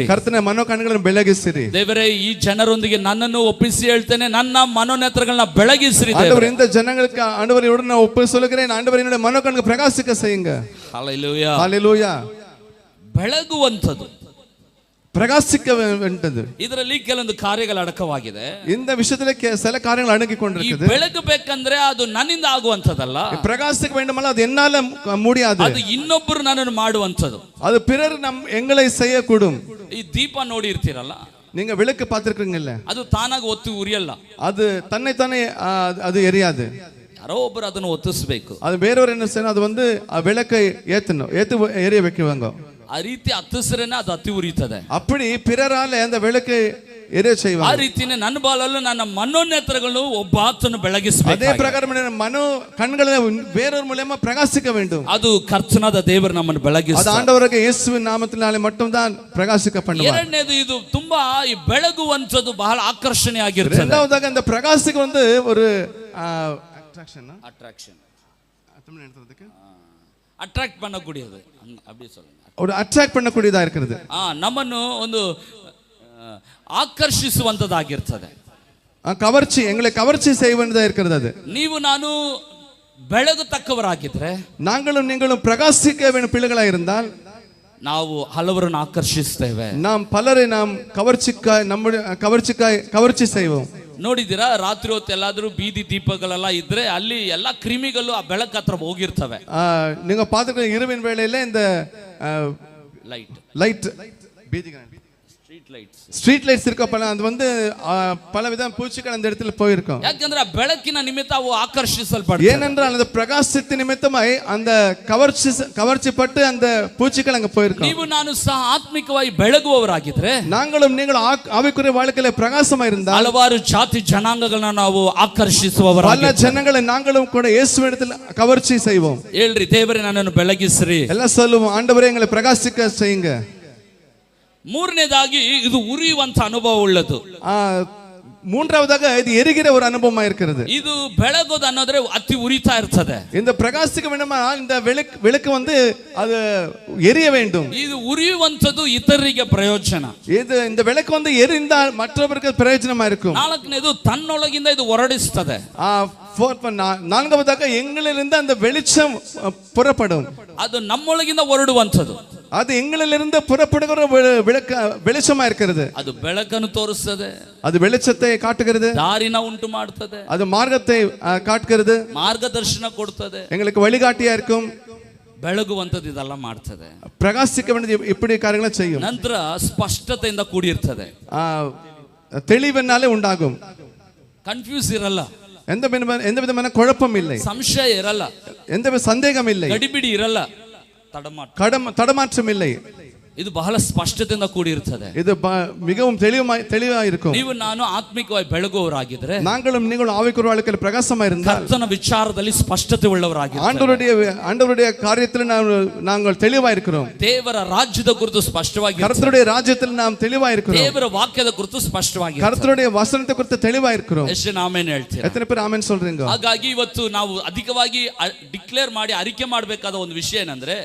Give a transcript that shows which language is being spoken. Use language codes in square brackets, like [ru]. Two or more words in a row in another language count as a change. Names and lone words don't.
[kn] ಕರ್ತನೆ ಮನೋಕಣ್ಗಳನ್ನು ಬೆಳಗಿಸಿರಿ. ದೇವರೇ ಈ ಜನರೊಂದಿಗೆ ನನ್ನನ್ನು ಒಪ್ಪಿಸಿ ಹೇಳ್ತೇನೆ ನನ್ನ ಮನೋನೇತ್ರಗಳನ್ನ ಬೆಳಗಿಸ್ರಿ. [ta] ஆண்டவர் இந்த ஜனங்களுக்கு ஆண்டவரோடு நான் ஒப்பு சொல்லுகிறேன். ஆண்டவர் என்னுடைய மனோகண்களை பிரகாசிக்க செய்யுங்க. ஹalleluya ஹalleluya. [kn] ಬೆಳಗುವಂತದ್ದು [ta] பிரகாசிக்க வேண்டது. [kn] ಇದರಲ್ಲಿ ಕೆಲವೊಂದು ಕಾರ್ಯಗಳು ಅಡಕವಾಗಿದೆ. [ta] இந்த விஷயத்துல சில காரியங்கள் அடங்கி கொண்டிருக்குது. [kn] ಬೆಳಗಬೇಕಂದ್ರೆ ಅದು ನನ್ನಿಂದ ಆಗುವಂತದಲ್ಲ. [ta] பிரகாசிக்க வேண்டுமல்ல அது என்னால முடியாது. [kn] ಅದು ಇನ್ನೊಬ್ಬರು ನನ್ನನ್ನು ಮಾಡುವಂತದ್ದು. [ta] அது பிறர் எங்களை செய்யக்கூடும். [kn] ಈ ದೀಪ ನೋಡಿ ಇರ್ತೀರಲ್ಲ, [ta] நீங்க விளக்கு பார்த்திருக்கீங்கல்ல, [kn] ಅದು ತಾನಾಗಿ ಒತ್ತಿ ಉರಿಯಲ್ಲ. [ta] அது தன்னை தானே அது எரியாது. [kn] ಯಾರೋ ಒಬ್ಬರು ಅದನ್ನು ಒತ್ತಿಸಬೇಕು. [ta] அது வேறொரு என்ன செய்யணும், அது வந்து விளக்கை ஏத்து எரிய வைக்குவாங்க. [kn] ಆ ರೀತಿ ಹತ್ತಿಸ್ರೇನೆ ಅದು ಹತ್ತಿ ಉರಿತದೆ. [ta] அப்படி பிறரால அந்த விளக்கை ಎರೆ செய்வாங்க. [kn] ಆ ರೀತಿನೇ ನನ್ನ ಬಾಳಲ್ಲೂ ನನ್ನ ಮನೋನೇತ್ರಗಳನ್ನು ಒಬ್ಬ ಆತನು ಬೆಳಗಿಸಬೇಕು. [ta] அதே பிரகாரம் மனோ கண்களை வேறொரு மூலமா பிரகாசிக்க வேண்டும். [kn] ಅದು ಕರ್ತನಾದ ದೇವರು ನಮ್ಮನ್ನು ಬೆಳಗಿಸ್ತಾರೆ. ಅದು ಆಂಡವರಿಗೆ ಯೇಸುವಿನ ನಾಮದಲ್ಲಿ [ta] மட்டும் தான் பிரகாசிக்க பண்ணுவார். [kn] ಎರಡನೇದು ಇದು ತುಂಬಾ ಈ ಬೆಳಗುವಂತದ್ದು ಬಹಳ ಆಕರ್ಷಣೆಯಾಗಿರುತ್ತದೆ. [ta] இரண்டாவதாக அந்த பிரகாசிக்கு வந்து ஒரு [en] attraction attract [ta] பண்ணக்கூடியது, அப்படி சொல்லுங்க. ஒரு அட்ராக்ட் பண்ணக்கூடியதா இருக்கிறது. [kn] ನಮ್ಮನ್ನು ಒಂದು ಆಕರ್ಷಿಸುವಂತದ್ದಾಗಿರ್ತದೆ. [ta] ಕವರ್ಚಿ எங்களை கவர்ச்சி செய்வதா இருக்கிறது. அது [kn] ನೀವು ನಾನು ಬೆಳಗತಕ್ಕವರಾಗಿದ್ರೆ, [ta] நாங்களும் நீங்களும் பிரகாசிக்க வேண்டிய பிள்ளைகளாக இருந்தால் [kn] ನಾವು ಹಲವರನ್ನು ಆಕರ್ಷಿಸ್ತೇವೆ. [ta] நாம் பலரை நாம் கவர்ச்சி செய்வோம். [kn] ನೋಡಿದ್ದೀರಾ, ರಾತ್ರಿ ಹೊತ್ತು ಎಲ್ಲಾದ್ರೂ ಬೀದಿ ದೀಪಗಳೆಲ್ಲ ಇದ್ರೆ ಅಲ್ಲಿ ಎಲ್ಲಾ ಕ್ರಿಮಿಗಳು ಆ ಬೆಳಕು ಹತ್ರ ಹೋಗಿರ್ತವೆ. [ta] நீங்க பாத்துக்க இரவின் வேளையில இந்த [en] light street lights [ta] இருக்கப்பல அது வந்து பல வித பூச்சிகள் அந்த இடத்துல போயிருக்கும். [kn] ಯಾಕಂದ್ರೆ ಬೆಳಕಿನ ನಿಮಿತ್ತ ಅವು ಆಕರ್ಷಿಸಲ್ಪಡುತ್ತವೆ. [ta] ஏனென்றால் அந்த பிரகாசத்தின் நிமித்தமாய் அந்த கவர்ச்சிப்பட்டு அந்த பூச்சிகள் அங்க போயிருக்கும். [kn] ನೀವು ನಾನು ಸಹ ಆತ್ಮಿಕವಾಗಿ ಬೆಳಗುವವರಾಗಿದ್ರೆ, [ta] நாங்களும் நீங்கள் ஆவிக்குரிய வாழ்க்கையில பிரகாசமா இருந்தால் [kn] ಹಲವಾರು ಜಾತಿ ಜನಾಂಗಗಳನ್ನ ನಾವು ಆಕರ್ಷಿಸುವವರಾಗಿದ್ದೇವೆ. [ta] பல ஜனங்களை நாங்களும் கூட இயேசுவிடத்தில் கவர்ச்சி செய்வோம். [kn] ಹೇಳ್ರಿ, ದೇವರೇ ನನ್ನನ್ನು ಬೆಳಗಿಸ್ರಿ. [ta] எல்லாம் சொல்லுவோம், ஆண்டவரே எங்களை பிரகாசிக்க செய்யுங்க. [kn] ಮೂರನೇದಾಗಿ ಇದು ಉರಿಯುವಂತ ಅನುಭವ ಉಳ್ಳದು. [ta] மூன்றாவதாக இது எரிகிற ஒரு அனுபவமா இருக்கிறது. [kn] ಇದು ಬೆಳಗೋದು ಅನ್ನೋದ್ರೆ ಅತಿ ಉರಿತಾ ಇರ್ತದೆ. [ta] இந்த பிரகாசிக்க வேண்டுமா இந்த விளக்கு வந்து அது எரிய வேண்டும். [kn] ಇದು ಉರಿಯುವಂತದ್ದು ಇತರರಿಗೆ ಪ್ರಯೋಜನ. [ta] இது இந்த விளக்கு வந்து எரிந்தால் மற்றவருக்கு பிரயோஜனமா இருக்கும். [kn] ನಾಲ್ಕನೇದು ತನ್ನೊಳಗಿಂದ ಇದು ಹೊರಡಿಸ್ತದೆ. [ta] நான்காவதாக எங்களிலிருந்து அந்த வெளிச்சம் புறப்படும். [kn] ಅದು ನಮ್ಮೊಳಗಿಂದ ಹೊರಡುವಂತದ್ದು. [ta] அது எங்களிலிருந்து புறப்படுகிற வெளிச்சமா இருக்கிறது. [kn] ಅದು ಬೆಳಕನ್ನು ತೋರಿಸ್ತದೆ. [ta] அது வெளிச்சத்தை காட்டுகிறது. [kn] ದಾರಿನ ಉಂಟು ಮಾಡುತ್ತದೆ. [ta] அது மார்க்கத்தை காட்டுகிறது. [kn] ಮಾರ್ಗದರ್ಶನ ಕೊಡುತ್ತದೆ. [ta] எங்களுக்கு வழிகாட்டியா இருக்கும். [kn] ಬೆಳಗುವಂತದ್ದು ಇದೆಲ್ಲ ಮಾಡ್ತದೆ. [ta] பிரகாசிக்க வேண்டிய இப்படி காரியங்களை செய்யும். [kn] ನಂತರ ಸ್ಪಷ್ಟತೆಯಿಂದ ಕೂಡಿರ್ತದೆ. [ta] தெளிவினாலே உண்டாகும். [kn] ಕನ್ಫ್ಯೂಸ್ ಇರಲ್ಲ. [ta] எந்த விதமான குழப்பம் இல்லை. [kn] ಸಂಶಯ ಇರಲ್ಲ. [ta] எந்த சந்தேகம் இல்லை. [kn] ಗಡಿಬಿಡಿ ಇರಲ್ಲ. [ta] தடமாற்றம் இல்லை. [kn] ಇದು ಬಹಳ ಸ್ಪಷ್ಟತೆಯಿಂದ ಕೂಡಿರುತ್ತದೆ. [ta] இது மிகவும் தெளிவா இருக்கும். [kn] ನೀವು ನಾನು ಆತ್ಮಿಕವಾಗಿ ಬೆಳಗುವವರಾಗಿದ್ರೆ, [ta] நாங்களும் நீங்களும் ஆவிக்குரிய வாழ்க்கையில் பிரகாசமா இருந்தால் [kn] ಕರ್ತನ ವಿಚಾರದಲ್ಲಿ ಸ್ಪಷ್ಟತೆ ಉಳ್ಳವರಾಗಿದ್ದೇವೆ. [ta] ஆண்டவருடைய காரியத்தில் நாங்கள் தெளிவா இருக்கிறோம். [kn] ದೇವರ ರಾಜ್ಯದ ಕುರಿತು ಸ್ಪಷ್ಟವಾಗಿ, [ta] கர்த்தருடைய ராஜ்யத்தில் நாம் தெளிவா இருக்கிறோம். [kn] ದೇವರ ವಾಕ್ಯದ ಕುರಿತು ಸ್ಪಷ್ಟವಾಗಿ, [ta] கர்த்தருடைய வசனத்தை குறித்து தெளிவா இருக்கிறோம். [kn] ಎಷ್ಟು ಆಮೆನ್ ಹೇಳ್ತೀರಾ? [ta] எத்தனை பேர் ஆமென் சொல்றீங்க? [kn] ಹಾಗಾಗಿ ಇವತ್ತು ನಾವು ಅಧಿಕವಾಗಿ ಡಿಕ್ಲೇರ್ ಮಾಡಿ ಅರಿಕೆ ಮಾಡಬೇಕಾದ ಒಂದು ವಿಷಯ ಏನಂದ್ರೆ,